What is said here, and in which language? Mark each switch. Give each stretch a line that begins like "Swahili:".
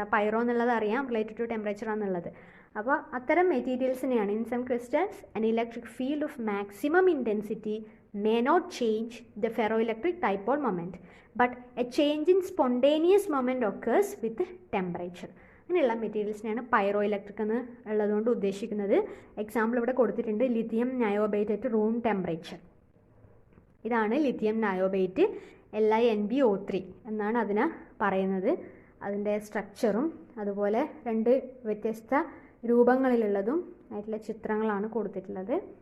Malayalam: ആ പൈറോ എന്നുള്ളത് അറിയാം,
English: related to temperature
Malayalam: ആണെന്നുള്ളത്. അപ്പോൾ അത്തരം മെറ്റീരിയൽസിനെയാണ്
English: In some crystals an electric field of maximum intensity may not change the ferroelectric dipole moment, but a change in spontaneous moment occurs with temperature.
Malayalam: അങ്ങനെയുള്ള മെറ്റീരിയൽസിനെയാണ് pyro electric എന്ന് ഉള്ളതുകൊണ്ട് ഉദ്ദേശിക്കുന്നത്. Example ഇവിടെ കൊടുത്തിട്ടുണ്ട്, lithium നയോബേറ്റ്
English: At room temperature.
Malayalam: ഇതാണ് lithium നയോബേറ്റ്, LiNbO3 എന്നാണ് അതിനെ പറയുന്നത്. അതിൻ്റെ സ്ട്രക്ചറും അതുപോലെ 2 വ്യത്യസ്ത രൂപങ്ങളിലുള്ളതും ആയിട്ടുള്ള ചിത്രങ്ങളാണ് കൊടുത്തിട്ടുള്ളത്.